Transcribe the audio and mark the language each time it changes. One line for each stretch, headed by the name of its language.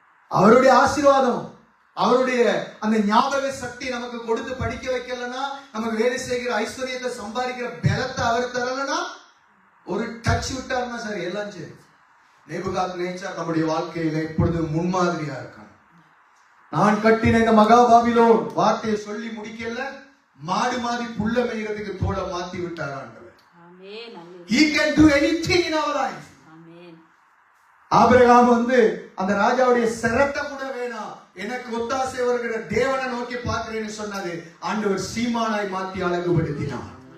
Tamil: அவருடைய ஆசீர்வாதம், அவருடைய அந்த ஞாபக சக்தி நமக்கு கொடுத்து படிக்க வைக்கலன்னா, நமக்கு வேலை செய்கிற ஐஸ்வர்யத்தை சம்பாதிக்கிற பலத்தை அவர் தரலன்னா, ஒரு டச் விட்டாருன்னா சரி எல்லாம் சரி. நேபுகாத்நேச்சார் நம்முடைய வாழ்க்கையில இப்பொழுது முன்மாதிரியா இருக்கான். நான் கட்டின இந்த மகா பாபிலோன் வார்த்தையை சொல்லி முடிக்கல, மாடு மாதிரி புல்ல மேய்கிறதுக்கு தோலை மாத்தி விட்டார் ஆண்டவர்.
English: He can do anything in our life.
Tamil: Abraham வந்து அந்த ராஜாவுடைய சிரட்டை கூட வேணாம், எனக்கு ஒத்தாசை வருகிற தேவனை நோக்கி பார்க்கிறேன்னு சொன்னது ஆண்டவர் சீமானாய் மாத்தி அழகுபடுத்தினார்.